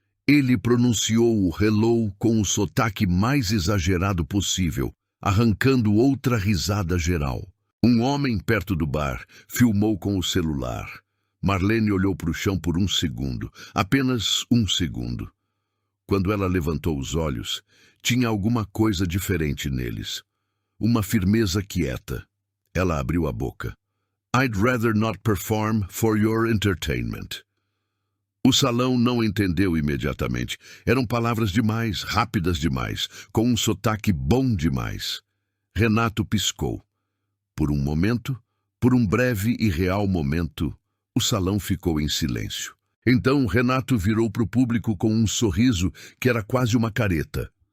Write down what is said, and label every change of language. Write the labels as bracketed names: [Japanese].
[Portuguese] Ele pronunciou o hello com o sotaque mais exagerado possível, arrancando outra risada geral. Um homem perto do bar filmou com o celular. Marlene olhou para o chão por um segundo, apenas um segundo. Quando ela levantou os olhos, tinha alguma coisa diferente neles. Uma firmeza quieta. Ela abriu a boca. [English] I'd rather not perform for your entertainment. [Portuguese] O salão não entendeu imediatamente. Eram palavras demais, rápidas demais, com um sotaque bom demais. Renato piscou. Por um momento, por um breve e real momento, o salão ficou em silêncio. Então Renato virou para o público com um sorriso que era quase uma careta.